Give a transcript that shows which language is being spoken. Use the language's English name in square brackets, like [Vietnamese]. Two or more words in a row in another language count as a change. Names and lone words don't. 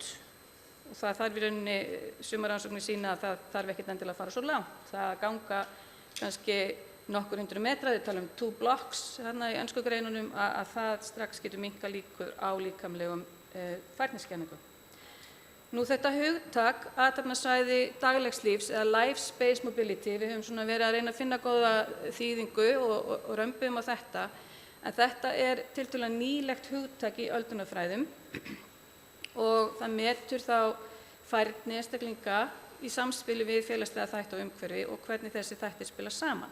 [Icelandic] Og það þarf í rauninni, sumar rannsóknir sýna að það þarf ekkert endilega að fara svo langt. Það að ganga kannski nokkur 100 metra, við talum 2 blocks hérna í ensku greinunum, að það strax getur minnkað líkur á líkamlegum færniskenningum. Nú þetta hugtak, athafnasvæði daglegs lífs eða [English] life space mobility, [Icelandic] við höfum svona verið að reyna að finna góða þýðingu og römbum á þetta, en þetta er tiltölulega nýlegt hugtak í öldrunarfræðum og það metur þá færni einstaklinga í samspili við félagslega þætti og umhverfi og hvernig þessi þættir spila saman.